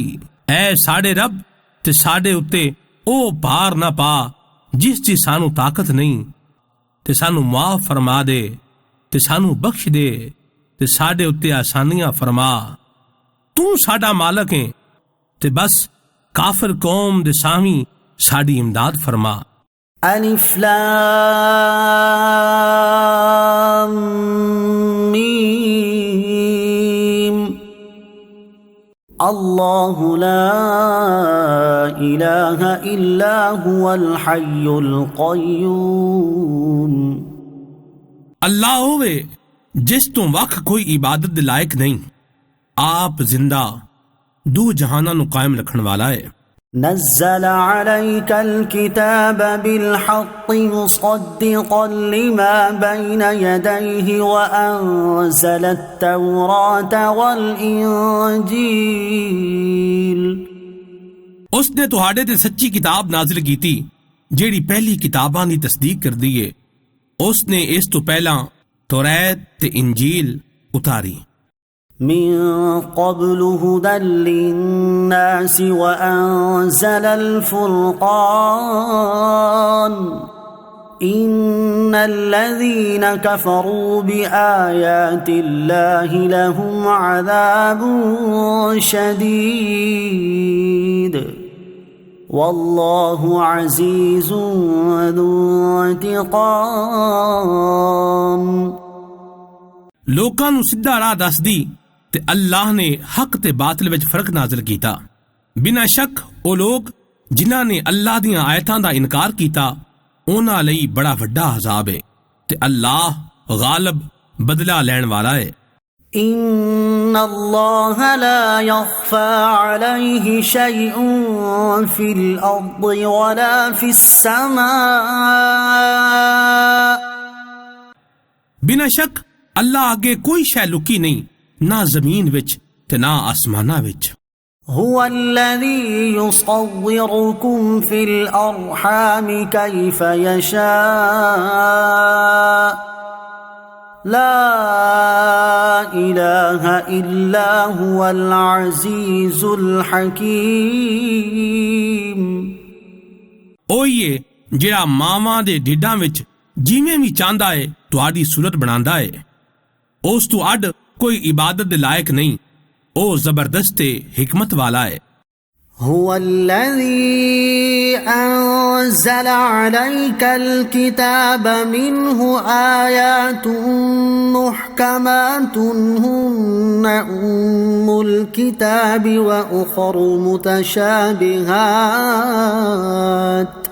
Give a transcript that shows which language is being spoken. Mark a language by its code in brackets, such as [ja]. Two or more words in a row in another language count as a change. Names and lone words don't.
[pa] ਐ ਸਾਡੇ ਰੱਬ, ਤੇ ਸਾਡੇ ਉੱਤੇ ਉਹ ਭਾਰ ਨਾ ਪਾ ਜਿਸ ਦੀ ਸਾਨੂੰ ਤਾਕਤ ਨਹੀਂ। ਤੇ ਸਾਨੂੰ ਮਾਫ ਫਰਮਾ ਦੇ ਤੇ ਸਾਨੂੰ ਬਖਸ਼ ਦੇ ਤੇ ਸਾਡੇ ਉੱਤੇ ਆਸਾਨੀਆਂ ਫਰਮਾ। ਤੂੰ ਸਾਡਾ ਮਾਲਕ ਹੈ ਤੇ ਬਸ ਕਾਫਰ ਕੌਮ ਦੇ ਸਾਹਮਣੇ ਸਾਡੀ ਇਮਦਾਦ ਫਰਮਾ। [ar] ألف لام ميم الله لا إله إلا هو الحي القيوم। [pa] ਅੱਲਾਹ ਹੋਵੇ ਜਿਸ ਤੋਂ ਵੱਖ ਕੋਈ ਇਬਾਦਤ ਦੇ ਲਾਇਕ ਨਹੀਂ, ਆਪ ਜ਼ਿੰਦਾ ਦੋ ਜਹਾਨਾਂ ਨੂੰ ਕਾਇਮ ਰੱਖਣ ਵਾਲਾ ਹੈ। [ar] نزل عليك الكتاب بالحق مصدقا لما بين يديه وأنزل التوراة والإنجيل। [pa] ਉਸਨੇ ਤੁਹਾਡੇ ਤੇ ਸੱਚੀ ਕਿਤਾਬ ਨਾਜ਼ਿਲ ਕੀਤੀ ਜਿਹੜੀ ਪਹਿਲੀ ਕਿਤਾਬਾਂ ਦੀ ਤਸਦੀਕ ਕਰਦੀ ਹੈ। ਉਸਨੇ ਇਸ ਤੋਂ ਪਹਿਲਾਂ ਤੌਰਾਤ ਤੇ ਇੰਜੀਲ ਉਤਾਰੀ। [ar] من قبل هدى للناس وأنزل الفرقان إن الذين كفروا بآيات الله لهم عذاب شديد والله عزيز ذو انتقام। [pa] ਲੋਕਾਂ ਨੂੰ ਸਿੱਧਾ ਰਾਹ ਦੱਸਦੀ ਤੇ ਅੱਲਾਹ ਨੇ ਹੱਕ ਤੇ ਬਾਤਿਲ ਵਿੱਚ ਫ਼ਰਕ ਨਾਜ਼ਿਲ ਕੀਤਾ। ਬਿਨਾਂ ਸ਼ੱਕ ਓ ਲੋਗ ਜਿਨ੍ਹਾਂ ਨੇ ਅੱਲਾਹ ਦੀਆਂ ਆਇਤਾਂ ਦਾ ਇਨਕਾਰ ਕੀਤਾ ਉਨ੍ਹਾਂ ਲਈ ਬੜਾ ਵੱਡਾ ਅਜ਼ਾਬ ਹੈ ਤੇ ਅੱਲਾਹ ਗ਼ਾਲਿਬ ਬਦਲਾ ਲੈਣ ਵਾਲਾ ਹੈ। [ar] إن الله لا يخفى عليه شيء في الأرض ولا في السماء। [pa] ਬਿਨਾਂ ਸ਼ੱਕ ਅੱਲਾਹ ਅੱਗੇ ਕੋਈ ਸ਼ੈ ਲੁਕੀ ਨਹੀਂ, ਨਾ ਜ਼ਮੀਨ ਵਿੱਚ ਤੇ ਨਾ ਆਸਮਾਨਾਂ ਵਿੱਚ। [ar] هو الذي يصوركم في الأرحام كيف يشاء لا إله إلا هو العزيز الحكيم। [pa] ਓਈਏ ਜਿਹੜਾ ਮਾਵਾਂ ਦੇ ਢਿੱਡਾਂ ਵਿੱਚ ਜਿਵੇਂ ਵੀ ਚਾਹੁੰਦਾ ਹੈ ਤੁਹਾਡੀ ਸੂਰਤ ਬਣਾਂਦਾ ਹੈ। ਉਸ ਤੋਂ ਅੱਡ ਕੋਈ ਇਬਾਦਤ ਦੇ ਲਾਇਕ ਨਹੀਂ, ਓ ਜ਼ਬਰਦਸਤ ਹਿਕਮਤ ਵਾਲਾ ਹੈ। [ar] هو الذي أنزل عليك الكتاب منه آيات محكمات هن أم الكتاب وأخر متشابهات